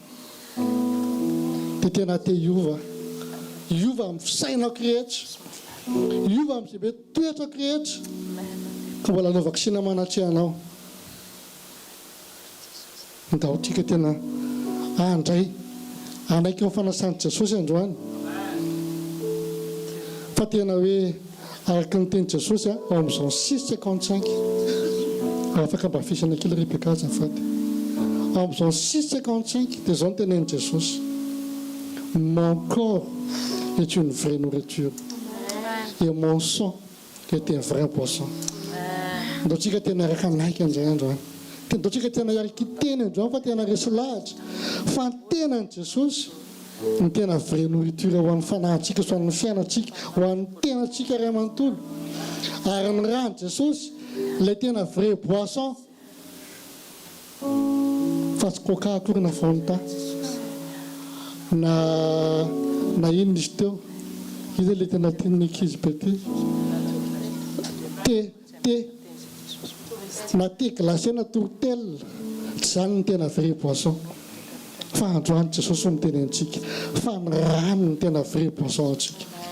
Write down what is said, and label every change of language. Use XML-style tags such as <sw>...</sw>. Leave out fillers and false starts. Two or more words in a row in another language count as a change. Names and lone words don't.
<mg>dia tena te iova amin'ny fisainako rehetra iova amin'izay mety toetrako rehetra ka mbola anaovako sina manatry anao ndaontsika tena andray anaiky fanasany Jesosy androany fa tena hoe araka ny teny Jesosy ao amin'ny Jean 6:55 afaka mba fisana kely Rebeka azafady ao amin'ny Jean 6:55 dia zao ny teneny Jesosy</mg> <fr>mon corps est une vraie nourriture et mon sang est un vrai poisson</fr> <mg>ndaontsika tena araka anaiky an'izay androany ndaontsika tena iaraka teny androany fa tena resy lahatra fa ny tenany Jesosy ny tena</mg> <fr>vraie nourriture</fr> <mg>ho an'ny fanahintsika so an'ny fiainantsika ho an'ny tenantsika ray amanontolo ary ny rany Jesosy le tena</mg> <fr>vrai poisson</fr> <mg>fa tsy coca akory na fanta na ino izy teo izy le tena tian'ny ankizy be ty na</mg> <fr>thé glacé</fr> <mg>na tourtelle tsy zany ny tena</mg> <fr>vrai poisson</fr> <mg>fa androany Jesosy miteny antsika fa ny rano ny tena</mg> <fr>vrai poisson</fr> <mg>antsika</mg>